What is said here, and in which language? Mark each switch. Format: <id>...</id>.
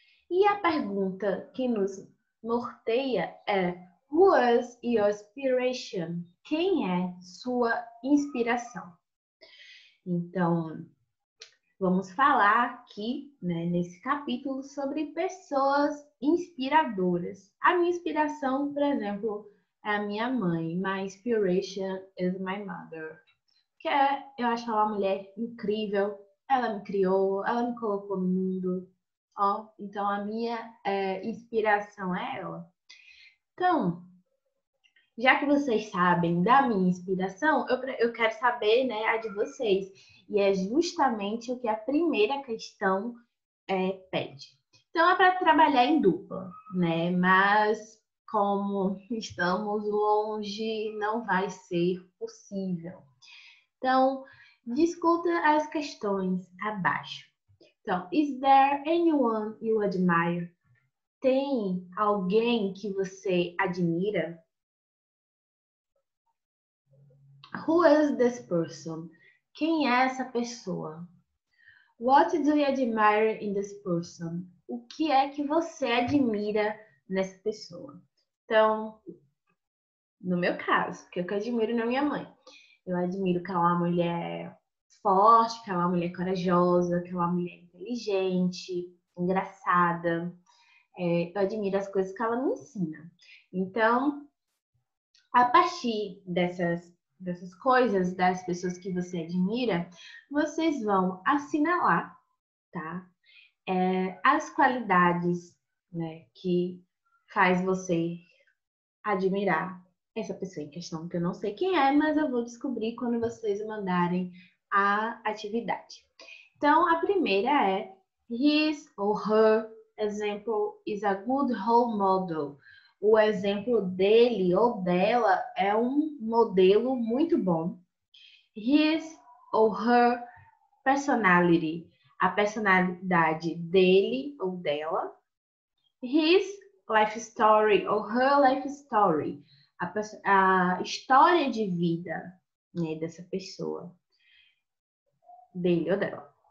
<pt>E a pergunta que nos norteia é:</pt> <en>Who is your inspiration?</en> <pt>Quem é sua inspiração? Então, vamos falar aqui, né, nesse capítulo sobre pessoas inspiradoras. A minha inspiração, por exemplo, é a minha mãe.</pt> <en>My inspiration is my mother.</en> <pt>Eu acho ela uma mulher incrível. Ela me criou, ela me colocou no mundo. Ó, então a minha inspiração é ela. Então, já que vocês sabem da minha inspiração, eu quero saber, né, a de vocês. E é justamente o que a primeira questão pede. Então, é para trabalhar em dupla, né? Mas como estamos longe, não vai ser possível. Então, discuta as questões abaixo. Então,</pt> <en>is there anyone you admire?</en> <pt>Tem alguém que você admira?</pt> <en>Who is this person?</en> <pt>Quem é essa pessoa?</pt> <en>What do you admire in this person?</en> <pt>O que é que você admira nessa pessoa? Então, no meu caso, que eu admiro na minha mãe. Eu admiro que ela é uma mulher forte, que ela é uma mulher corajosa, que ela é uma mulher inteligente, engraçada. Eu admiro as coisas que ela me ensina. Então, a partir dessas coisas, das pessoas que você admira, vocês vão assinalar, tá? As qualidades, né, que faz você admirar essa pessoa em questão, que eu não sei quem é, mas eu vou descobrir quando vocês mandarem a atividade. Então, a primeira é:</pt> <en>his or her example is a good role model.</en> <pt>O exemplo dele ou dela é um modelo muito bom.</pt> <en>His or her personality,</en> <pt>a personalidade dele ou dela.</pt> <en>His life story or her life story,</en> <pt>a história de vida, né, dessa pessoa, dele ou dela.</pt>